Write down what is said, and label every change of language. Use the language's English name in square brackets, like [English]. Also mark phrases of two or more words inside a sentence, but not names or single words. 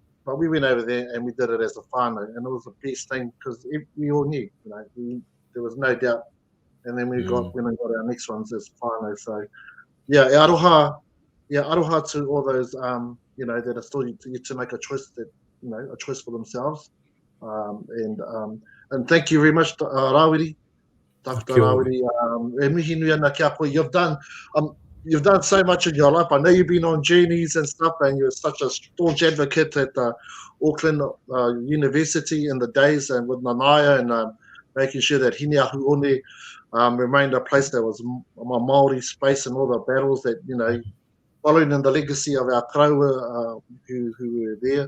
[English] But we went over there and we did it as a whānau, and it was the best thing, because we all knew, you know, there was no doubt. And then we got our next ones as whānau. So yeah, aroha to all those you know, that are still yet to make a choice, that, you know, a choice for themselves. And thank you very much, Rawiri. [Māori] Rawiri, e mihi nui ana kia koe. [English] You've done so much in your life. I know you've been on journeys and stuff, and you're such a staunch advocate at Auckland University in the days, and with Nanaia, and making sure that Hineahuone remained a place that was a Māori space, and all the battles that, you know, following in the legacy of our kraua who were there.